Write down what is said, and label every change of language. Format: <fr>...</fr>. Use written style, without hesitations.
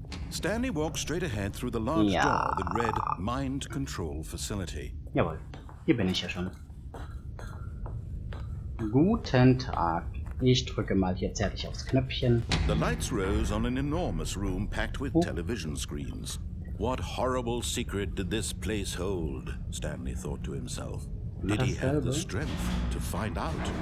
<en>Stanley walked straight ahead through the large door that read Mind Control Facility.</en> <de>Jawohl, hier bin ich ja schon. Guten Tag. Ich drücke mal hier zärtlich aufs Knöpfchen.</de> <en>The lights rose on an enormous room packed with television screens. What horrible secret did this place hold? Stanley thought to himself. Did he have the strength to find out?</en>